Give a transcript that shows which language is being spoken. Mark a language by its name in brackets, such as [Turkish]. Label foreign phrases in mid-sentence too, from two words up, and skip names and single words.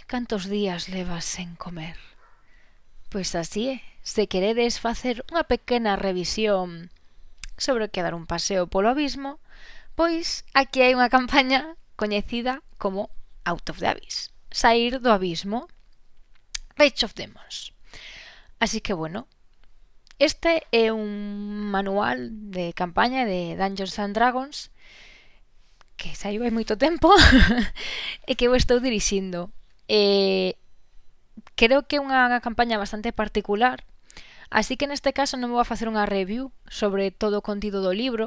[Galician] Cantos días levas sen comer? Pois así é. Se queredes facer unha pequena revisión sobre o que dar un paseo polo abismo, pois aquí hai unha campaña coñecida como Out of the Abyss. Saír do abismo. Rage of Demons. Así que bueno, este é un manual de campaña de Dungeons and Dragons que saiu hai moito tempo e que eu estou dirixindo. Creo que é unha campaña bastante particular, así que neste caso non vou a facer unha review sobre todo o contido do libro.